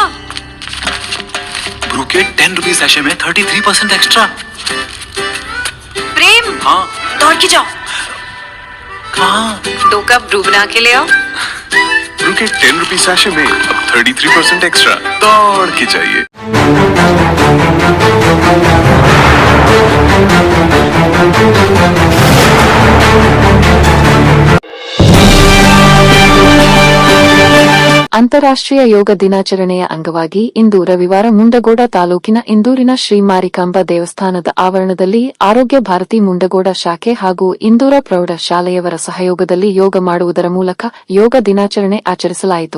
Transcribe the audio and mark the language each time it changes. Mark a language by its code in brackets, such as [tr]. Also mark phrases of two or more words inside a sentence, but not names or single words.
[hi] ब्रू के 10 [en] rupees sachet [hi] में 33% एक्स्ट्रा। प्रेम, हाँ। दौड़ के जाओ। कहाँ? 2 कप ब्रू बना के ले आओ। ब्रू के 10 [en] rupees sachet [hi] में अब 33% एक्स्ट्रा। दौड़ के चाहिए। [kn] ಅಂತಾರಾಷ್ಟ್ರೀಯ ಯೋಗ ದಿನಾಚರಣೆಯ ಅಂಗವಾಗಿ ಇಂದು ರವಿವಾರ ಮುಂಡಗೋಡ ತಾಲೂಕಿನ ಇಂದೂರಿನ ಶ್ರೀ ಮಾರಿಕಾಂಬಾ ದೇವಸ್ಥಾನದ ಆವರಣದಲ್ಲಿ ಆರೋಗ್ಯ ಭಾರತಿ ಮುಂಡಗೋಡ ಶಾಖೆ ಹಾಗೂ ಇಂದೂರ ಪ್ರೌಢ ಶಾಲೆಯವರ ಸಹಯೋಗದಲ್ಲಿ ಯೋಗ ಮಾಡುವುದರ ಮೂಲಕ ಯೋಗ ದಿನಾಚರಣೆ ಆಚರಿಸಲಾಯಿತು.